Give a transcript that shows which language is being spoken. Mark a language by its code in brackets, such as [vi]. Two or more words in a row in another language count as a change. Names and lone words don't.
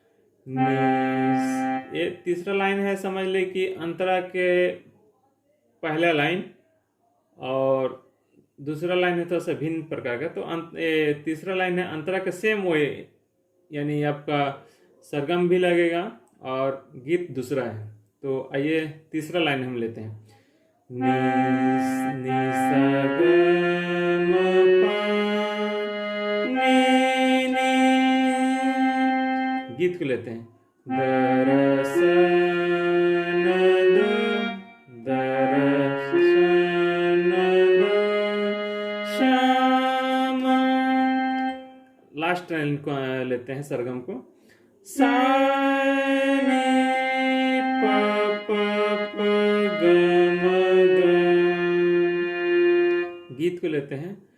[hi] ये तीसरा लाइन है, समझ ले कि अंतरा के पहला लाइन और दूसरा लाइन है थोड़ा सा भिन्न प्रकार का। तो तीसरा लाइन है अंतरा के [en] same way, [hi] यानी आपका सरगम भी लगेगा और गीत दूसरा है। तो आइए तीसरा लाइन हम लेते हैं। नी नी सा ग म प नी नी, गीत को लेते हैं। दरसन दो दरसन दो श्यामा, [en] last line [hi] को लेते हैं सरगम को। सा नी प प प ग म ग, गीत को लेते हैं।